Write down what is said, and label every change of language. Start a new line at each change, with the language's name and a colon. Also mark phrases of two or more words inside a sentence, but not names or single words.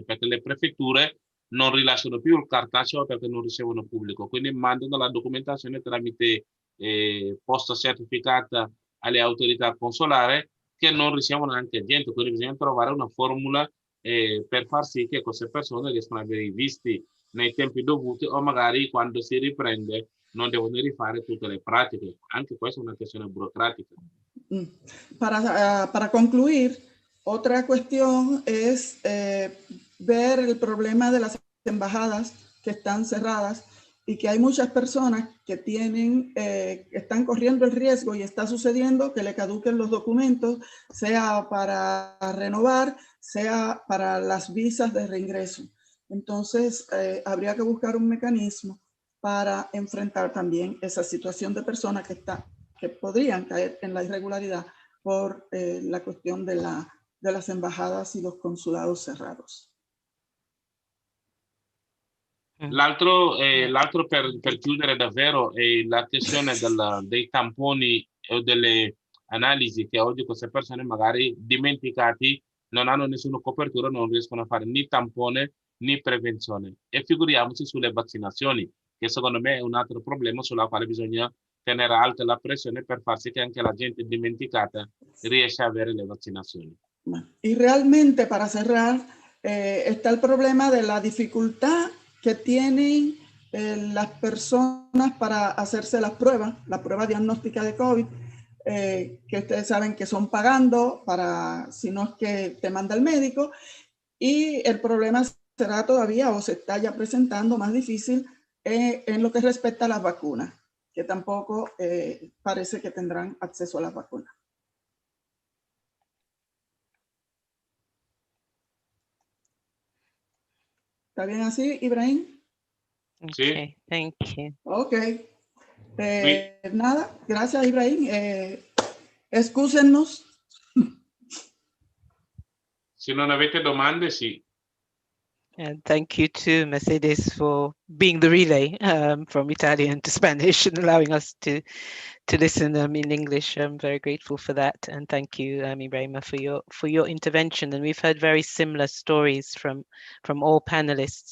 Italian: perché le prefetture non rilasciano più il cartaceo perché non ricevono pubblico, quindi mandano la documentazione tramite posta certificata alle autorità consolari che non ricevono anche gente, quindi bisogna trovare una formula per far sì che queste persone riescano ad avere i visti nei tempi dovuti o magari quando si riprende non devono rifare tutte le pratiche. Anche questa è una questione burocrática.
Spanish: Para concluir, otra cuestión es ver el problema de las embajadas que están cerradas y que hay muchas personas que tienen, están corriendo el riesgo y está sucediendo que le caduquen los documentos, sea para renovar, sea para las visas de reingreso. Entonces, habría que buscar un mecanismo para enfrentar también esa situación de personas que podrían caer en la irregularidad por la cuestión de las embajadas y los consulados cerrados.
Italian: L'altro per chiudere davvero è la questione dei tamponi o delle analisi che oggi queste persone magari dimenticati non hanno nessuna copertura, non riescono a fare né tampone né prevenzione. E figuriamoci sulle vaccinazioni, che secondo me è un altro problema sulla quale bisogna tenere alta la presione per far sì che anche la gente dimenticata riesca a avere le vaccinazioni.
Spanish: Y realmente, para cerrar, está el problema de la dificultad que tienen las personas para hacerse la prueba diagnóstica de COVID, que ustedes saben que son pagando para, si no es que te manda el médico, y el problema será todavía o se está ya presentando más difícil en lo que respecta a las vacunas, que tampoco parece que tendrán acceso a las vacunas. ¿Está bien así, Ibrahim?
English: Okay, thank you.
Spanish: Ok. Nada, gracias, Ibrahim. Excúsennos.
Italian: Se non avete domande, sì.
English: And thank you to Mercedes for being the relay from Italian to Spanish and allowing us to listen in English. I'm very grateful for that, and thank you, Ibrahima, for your intervention. And we've heard very similar stories from all panelists.